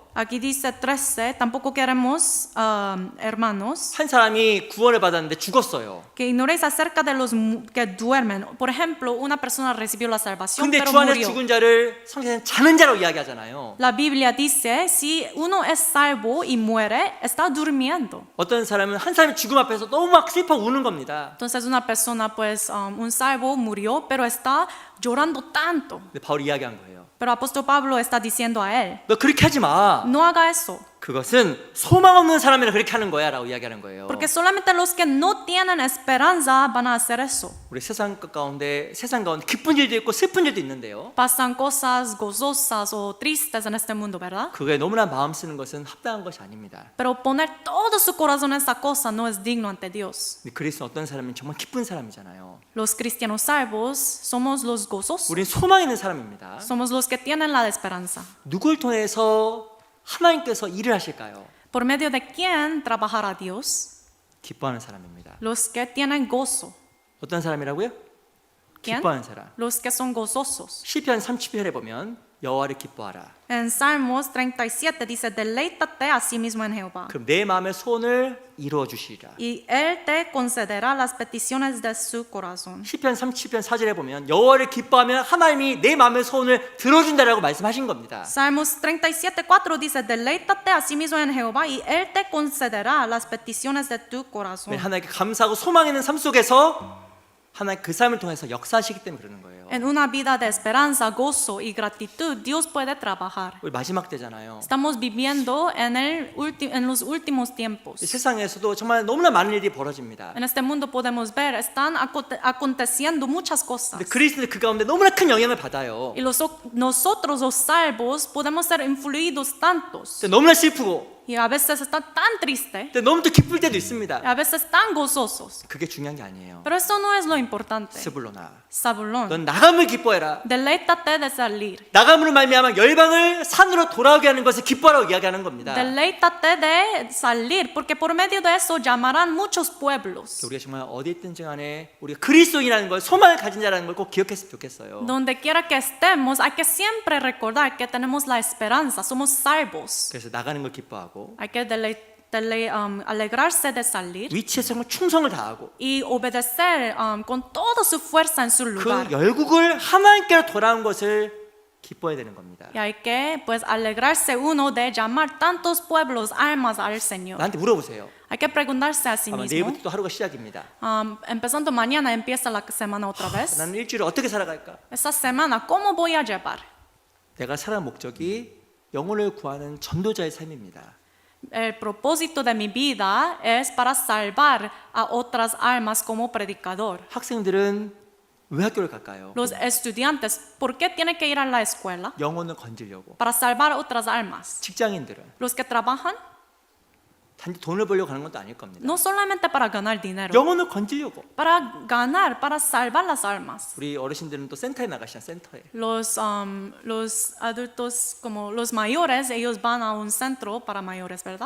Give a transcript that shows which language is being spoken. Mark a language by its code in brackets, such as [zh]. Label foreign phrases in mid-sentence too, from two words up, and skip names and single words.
[es] Aquí dice 13, tampoco queremos, hermanos, [ko] 한 사람이 구원을 받았는데 죽었어요. [es] que ignoréis acerca de los que duermen. Por ejemplo, una persona recibió la salvación, [ko] 근데 [es] pero [ko] 주 안에서 [es] murió. [ko] 죽은 자를 성경에는 자는 자로 이야기하잖아요. [es] La Biblia dice, si uno es salvo y muere, está durmiendo. [ko] 어떤 사람은 한 사람이 죽음 앞에서 너무 막 슬퍼 우는 겁니다. [es] Entonces una persona, pues, un salvo murió, pero está llorando tanto. [ko] 근데 바울이 이야기한 거예요. [es] Pero apóstol Pablo está diciendo a él, [ko] 너 그렇게 하지 마. [es] no haga eso. [ko] 그것은 소망 없는 사람이라 그렇게 하는 거야 라고 이야기하는 거예요. [es] Porque solamente los que no tienen esperanza van a hacer eso. [ko] 우리 세상 가운데 기쁜 일도 있고 슬픈 일도 있는데요. [es] Pasan cosas gozosas o tristes en este mundo, ¿verdad? [ko] 그거에 너무나 마음 쓰는 것은 합당한 것이 아닙니다. [es] Pero poner todo su corazón en esa cosa no es digno ante Dios. [ko] 근데 그리스도는 어떤 사람은 정말 기쁜 사람이잖아요. [es] Los cristianos salvos somos los gozosos. [ko] 우린 소망 있는 사람입니다. [es] Somos los que tienen la esperanza. [ko] 누굴 통해서 하나님께서 일을 하실까요? [es] ¿Por medio de quién trabajará Dios? [ko] 기뻐하는 사람입니다. [es] Los que tienen gozo. [ko] 어떤 사람이라고요? [es] ¿Quién? [ko] 기뻐하는 사람. [es] Los que son gozosos. [ko] 시편 30편에 보면 여호와를 기뻐하라. [es] En Salmos 37 dice, deleítate a sí mismo en Jehová, [ko] 그럼 내 마음의 소원을 이루어 주시리라. [es] y Él te concederá las peticiones de su corazón. [ko] 시편 37편 4절에 보면 여호와를 기뻐하면 하나님이 내 마음의 소원을 들어준다라고 말씀하신 겁니다. [es] Salmos 37:4 dice, deleítate a sí mismo en Jehová, y Él te concederá las peticiones de tu corazón. [ko] 하나님께 감사하고 소망 있는 삶 속에서 하나님 그 삶을 통해서 역사하시기 때문에 그러는 거예요. [es] En una vida de esperanza, gozo y gratitud, Dios puede trabajar. [ko] 우리 마지막 때잖아요. [es] Estamos viviendo en los últimos tiempos. [ko] 이 세상에서도 정말 너무나 많은 일이 벌어집니다. [es] En este mundo podemos ver, están aconteciendo muchas cosas. [ko] 근데 그리스도는 그 가운데 너무나 큰 영향을 받아요. [es] Y nosotros los salvos podemos ser influidos tantos. [ko] 근데 너무나 슬프고 [es] Y a veces están tan tristes, [ko] 근데 너무 또 기쁠 때도 있습니다. [es] a veces tan gozosos. [ko] 그게 중요한 게 아니에요. [es] Pero eso no es lo importante. [ko] 스불로나 [es] Zabulón, [ko] 넌 나감을 기뻐해라. [es] deleítate de salir. [ko] 나감으로 말미암아 열방을 산으로 돌아오게 하는 것을 기뻐하라고 이야기하는 겁니다. [es] Deleítate de salir, porque por medio de eso llamarán muchos pueblos. [ko] 우리가 정말 어디 있든지 간에 우리가 그리스도인이라는 걸 소망을 가진 자라는 걸 꼭 기억했으면 좋겠어요. [es] Donde quiera que estemos, hay que siempre recordar que tenemos la esperanza, somos salvos. [ko] 그래서 나가는 걸 기뻐하고 [es] Hay que alegrarse de salir [ko] 위치에서 정말 충성을 다하고 [es] y obedecer con toda su fuerza en su [ko] 그 [es] lugar. [ko] 열국을 하나님께로 돌아온 것을 기뻐해야 되는 겁니다. [es] Y hay que pues alegrarse uno de llamar tantos pueblos, almas al Señor. [ko] 나한테 물어보세요. [es] Hay que preguntarse a sí [ko] 아마 [es] mismo. [ko] 내일부터 또 하루가 시작입니다. [es] Empezando mañana empieza la semana otra vez. [ko] 나는 일주일을 어떻게 살아갈까? [es] Esta semana, ¿cómo voy a llevar? [ko] 내가 살아갈 목적이 영혼을 구하는 전도자의 삶입니다. [es] El propósito de mi vida es para salvar a otras almas como predicador. [ko] 학생들은 왜 학교를 갈까요? [es] Los estudiantes, ¿por qué tienen que ir a la escuela? [ko] 영혼을 건지려고. [es] Para salvar a otras almas. [ko] 직장인들은 [es] Los que trabajan, [ko] 단지 돈을 벌려고 가는 것도 아닐 겁니다. [es] No solamente para ganar dinero, [ko] 영혼을 건지려고. [es] para ganar, para salvar las almas. [ko] 우리 어르신들은 또 센터에 나가시잖아요. 센터에. [es] Los adultos, como los mayores, ellos van a un centro para mayores, ¿verdad?